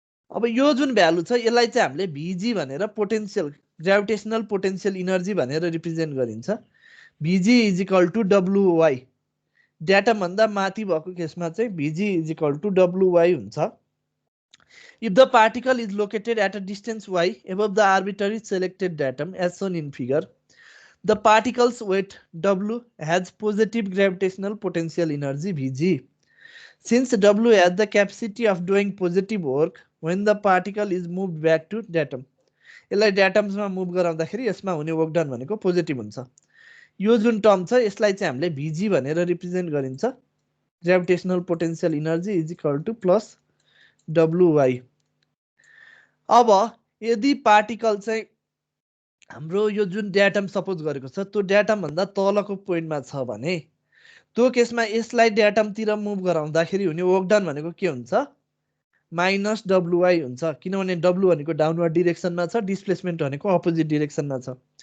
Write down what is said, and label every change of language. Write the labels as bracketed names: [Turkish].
[Nepali] अब यो जुन भ्यालु छ यसलाई चाहिँ हामीले vg भनेर पोटेन्सियल ग्रेभिटेसनल पोटेन्सियल इनर्जी भनेर रिप्रेजेन्ट गरिन्छ। [English] vg is equal to wy, [Nepali] datum भन्दा माथि भएको केसमा चाहिँ vg is equal to wy हुन्छ। [English] If the particle is located at a distance y above the arbitrary selected datum as shown in figure, the particle's weight w has positive gravitational potential energy vg. Since w has the capacity of doing positive work when the particle is moved back to datum, [Nepali] यसलाई डेटम्समा move गराउँदाखेरि यसमा हुने work done भनेको positive हुन्छ। यो जुन term छ यसलाई चाहिँ हामीले vg भनेर रिप्रेजेन्ट गरिन्छ। [English] Gravitational potential energy is equal to plus wy। [Nepali] अब यदि पार्टिकल चाहिँ हाम्रो यो जुन डेटम सपोज गरेको छ त्यो डेटम भन्दा तलको पोइन्टमा छ भने त्यो केसमा यसलाई डेटमतिर मुभ गराउँदाखेरि हुने वर्क डन भनेको के हुन्छ, माइनस wy हुन्छ, किनभने w भनेको डाउनवर्ड डिरेक्सनमा छ, डिस्प्लेसमेन्ट भनेको अपोजिट डिरेक्सनमा छ।